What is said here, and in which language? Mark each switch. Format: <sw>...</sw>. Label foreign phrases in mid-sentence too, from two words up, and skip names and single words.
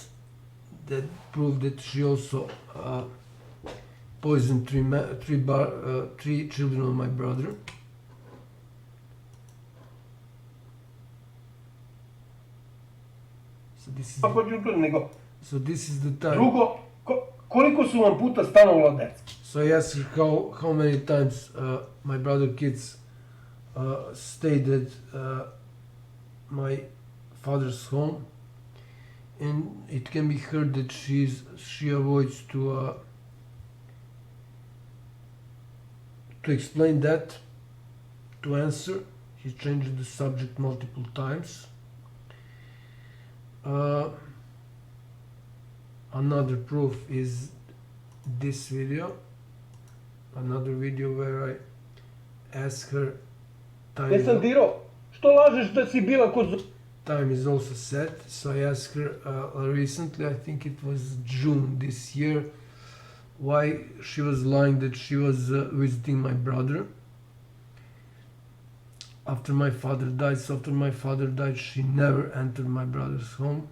<en>That proved that she also poisoned 3 children of my brother. So this is the time.</en> <sr>Drugo, koliko su vam puta stanovala deca?</sr> <en>So I asked her how many times my brother kids stayed at my father's home, and it can be heard that she avoids to explain that, to answer. He changed the subject multiple times. Another proof is this video, another video where I ask her time.</en> <sr>Jesam dirao, što lažeš da si bila kod...</sr> <en>Time is also set, so I asked her recently, I think it was June this year, why she was lying that she was visiting my brother after my father died. So after my father died, she never entered my brother's home.</en>